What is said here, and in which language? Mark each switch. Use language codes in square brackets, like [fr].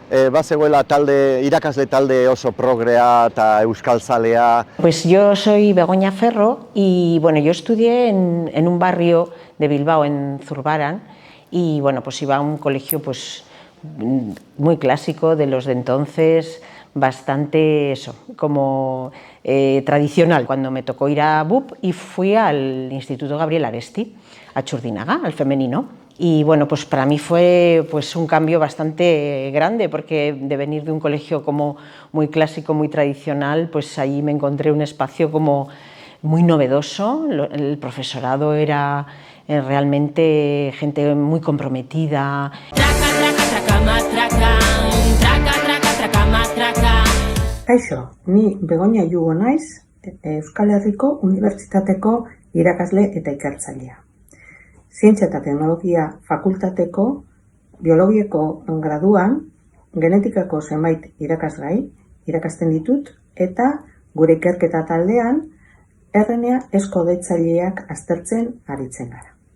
[eu] Bazegoela irakasle talde oso progrea eta euskalzalea. [es] Pues yo soy Begoña Ferro y yo estudié en un barrio de Bilbao, en Zurbaran, y pues iba a un colegio muy clásico de los de entonces, bastante como tradicional. Cuando me tocó ir a BUP y fui al Instituto Gabriel Aresti, a Txurdinaga, al femenino. Y pues para mí fue un cambio bastante grande, porque de venir de un colegio como muy clásico, muy tradicional, ahí me encontré un espacio como muy novedoso. El profesorado era realmente gente muy comprometida. [eu] Kaixo, ni Begoña Jugo naiz, Euskal Herriko Unibertsitateko irakasle eta ikertzailea. Zientzia eta Teknologia Fakultateko biologiako graduan genetikako zenbait irakasgai irakasten ditut eta gure ikerketa taldean RNA eskodetzaileak aztertzen aritzen gara.